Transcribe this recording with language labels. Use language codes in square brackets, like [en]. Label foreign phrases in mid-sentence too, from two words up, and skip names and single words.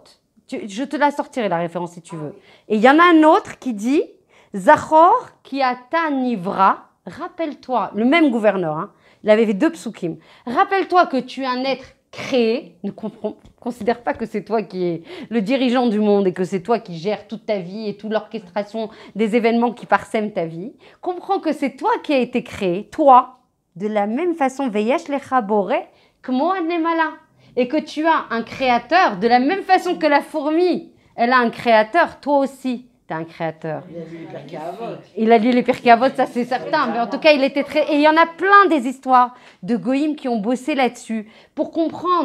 [fr] Je te la sortirai la référence si tu veux. Et il y en a un autre qui dit, [he] זכור כי אתה נברא, [fr] rappelle-toi, le même gouverneur, hein, il avait fait 2 psukim, rappelle-toi que tu es un être créé, ne considère pas que c'est toi qui es le dirigeant du monde et que c'est toi qui gères toute ta vie et toute l'orchestration des événements qui parsèment ta vie. Comprends que c'est toi qui as été créé, toi, de la même façon, [he] ויש לך בורא, כמו הנמלה, [fr] et que tu as un créateur, de la même façon que la fourmi, elle a un créateur, toi aussi. Tu as un créateur. Il a lu les Pirkei Avot, ça c'est certain. Mais en tout cas, il était très... Et il y en a plein des histoires de goïms qui ont bossé là-dessus pour comprendre.